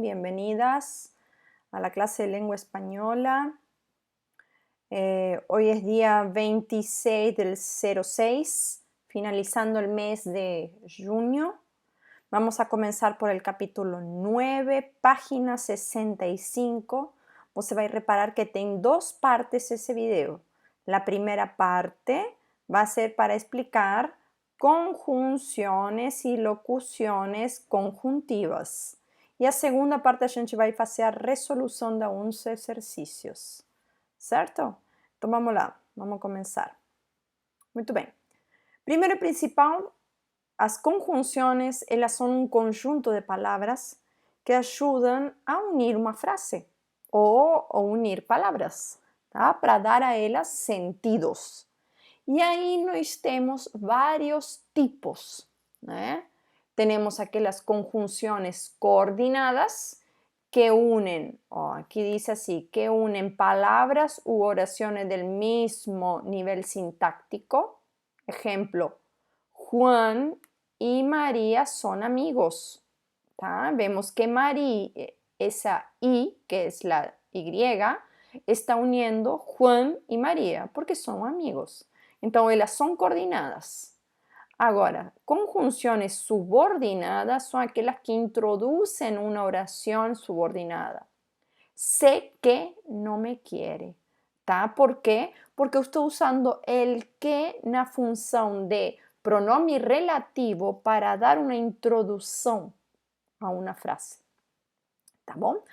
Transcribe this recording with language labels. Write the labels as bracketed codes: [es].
[es] Bienvenidas a la clase de lengua española. Hoy es día 26 del 06, finalizando el mes de junio. Vamos a comenzar por el capítulo 9, página 65. [pt] Você vai reparar que tem [es] dos partes ese video. La primera parte va a ser para explicar conjunciones e locuciones conjuntivas. [pt] E a segunda parte a gente vai fazer a resolução de alguns exercícios, certo? Então vamos lá, vamos começar. Muito bem. Primeiro e principal, as conjunciones, elas são um conjunto de palavras que ajudam a unir uma frase ou unir palavras, tá? Para dar a elas sentidos. E aí nós temos vários tipos, né? Temos aquelas [es] conjunciones coordenadas que unen, aquí dice así, que unen palabras u oraciones del mismo nivel sintáctico. Ejemplo, Juan y María son amigos. ¿Tá? Vemos que María, esa I, que es la Y, está uniendo Juan y María porque son amigos. [pt] Então, elas são coordenadas. Agora, conjunções subordinadas são aquelas que introduzem uma oração subordinada. [es] Sé que no me quiere. [pt] Tá? ¿Por quê? Porque eu estou usando el que na função de pronome relativo para dar uma introdução a uma frase. Tá bom?